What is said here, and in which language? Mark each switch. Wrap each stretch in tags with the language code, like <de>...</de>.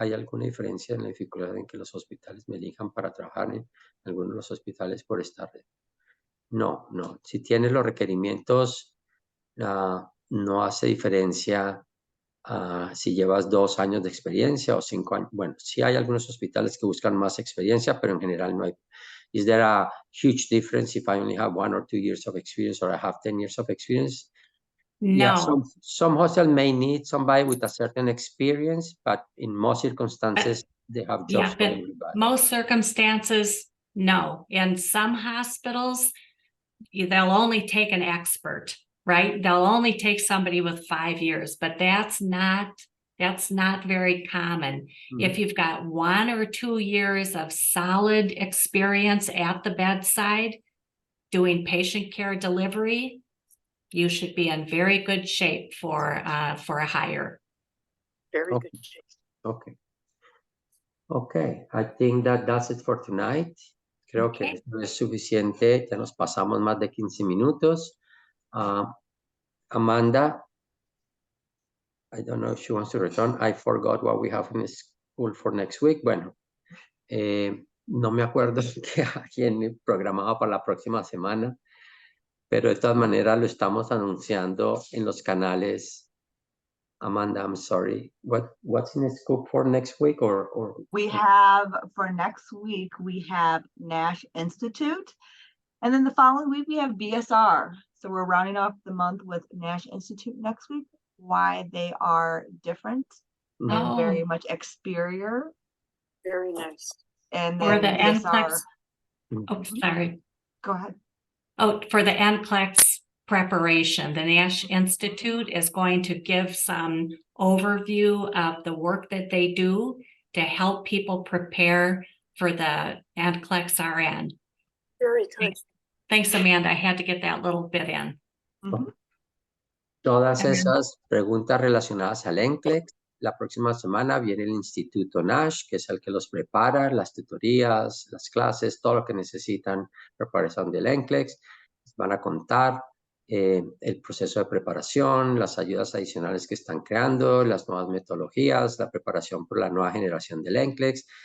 <es>¿Hay alguna diferencia en la dificultad en que los hospitales me elijan para trabajar en algunos de los hospitales por esta red? No, no. Si tienes los requerimientos, no hace diferencia si llevas 2 años de experiencia o 5 años. Bueno, sí hay algunos hospitales que buscan más experiencia, pero en general no hay.</es> <en>Is there a huge difference if I only have 1 or 2 years of experience or I have 10 years of experience? No. Yeah, some hospitals may need somebody with a certain experience, but in most circumstances, they have jobs for everybody. Most circumstances, no. In some hospitals, they'll only take an expert, right? They'll only take somebody with 5 years, but that's not very common. Mm-hmm. If you've got 1 or 2 years of solid experience at the bedside doing patient care delivery, you should be in very good shape for a hire. Very good shape. Okay. Okay, I think that's it for tonight.</en> <es>Creo que esto es suficiente. Ya nos pasamos más de 15 minutos.</es> <en>Amanda, I don't know if she wants to return. I forgot what we have in school for next week.</en> <es>Bueno, no me acuerdo que alguien programaba para la próxima semana, pero de todas maneras lo estamos anunciando en los canales.</es> <en>Amanda, I'm sorry. What's in the scope for next week or? We have, for next week, we have Nash Institute. And then the following week, we have BSR. So we're rounding off the month with Nash Institute next week, why they are different and very much exterior. Very nice. And then for the BSR. Oh, sorry. Go ahead. Oh, for the NCLEX preparation, the Nash Institute is going to give some overview of the work that they do to help people prepare for the NCLEX RN. Very good. Thanks, Amanda. I had to get that little bit in. Mm-hmm.</en> <es>Todas esas preguntas relacionadas al NCLEX. La próxima semana viene el Instituto Nash, que es el que los prepara, las tutorías, las clases, todo lo que necesitan preparación del NCLEX. Van a contar el proceso de preparación, las ayudas adicionales que están creando, las nuevas metodologías, la preparación por la nueva generación del NCLEX.</es>